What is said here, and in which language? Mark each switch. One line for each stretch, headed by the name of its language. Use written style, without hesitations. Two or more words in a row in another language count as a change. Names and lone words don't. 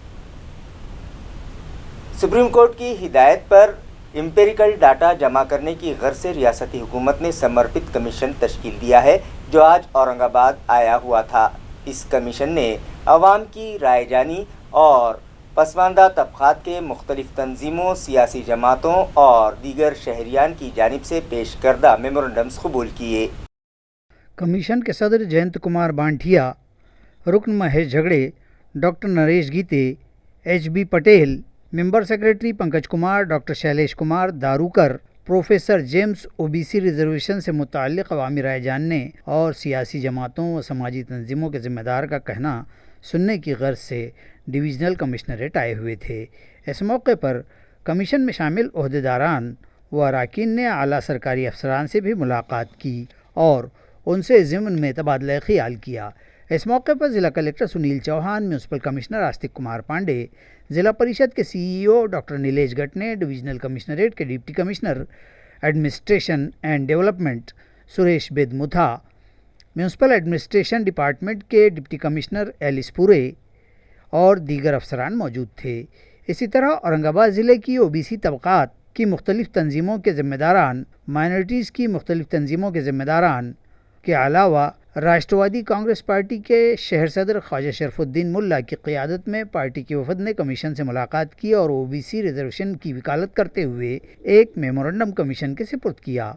English: supreme court
Urdu: کی ہدایت پر
English: empirical data
Urdu: جمع کرنے کی غرض سے ریاستی حکومت نے سمرپت کمیشن تشکیل دیا ہے جو آج اورنگ آباد آیا ہوا تھا۔ اس کمیشن نے عوام کی رائے جانی اور پسماندہ طبقات کے مختلف تنظیموں، سیاسی جماعتوں اور دیگر شہریان کی جانب سے پیش کردہ میمورنڈمز قبول کیے۔ کمیشن کے صدر جینت کمار بانٹھیا، رکن مہیش جھگڑے، ڈاکٹر نریش گیتے، HB پٹیل،
English: member secretary
Urdu: پنکج کمار، ڈاکٹر شیلیش کمار داروکر، پروفیسر جیمز
English: OBC reservation
Urdu: سے متعلق عوامی رائے جاننے اور سیاسی جماعتوں و سماجی تنظیموں کے ذمہ دار کا کہنا سننے کی غرض سے
English: divisional commissionerate
Urdu: آئے ہوئے تھے۔ اس موقع پر کمیشن میں شامل عہدیداران و اراکین نے اعلیٰ سرکاری افسران سے بھی ملاقات کی اور ان سے ضمن میں تبادلہ خیال کیا۔ اس موقع پر ضلع کلکٹر سنیل چوہان،
English: municipal commissioner
Urdu: آستک کمار پانڈے، ضلع پریشد کے CEO ڈاکٹر نیلیش گٹنے،
English: divisional commissionerate
Urdu: کے
English: deputy commissioner administration and development
Urdu: سریش بید متھا،
English: municipal administration department
Urdu: کے
English: deputy commissioner
Urdu: ایلس پورے اور دیگر افسران موجود تھے۔ اسی طرح اورنگ آباد ضلع کی OBC طبقات کی مختلف تنظیموں کے ذمہ داران، مائنورٹیز کی مختلف تنظیموں کے ذمہ داران کے علاوہ راشٹروادی کانگریس پارٹی کے شہر صدر خواجہ شرف الدین ملا کی قیادت میں پارٹی کے وفد نے کمیشن سے ملاقات کی اور
English: OBC reservation
Urdu: کی وکالت کرتے ہوئے ایک میمورنڈم کمیشن کے سپرد کیا۔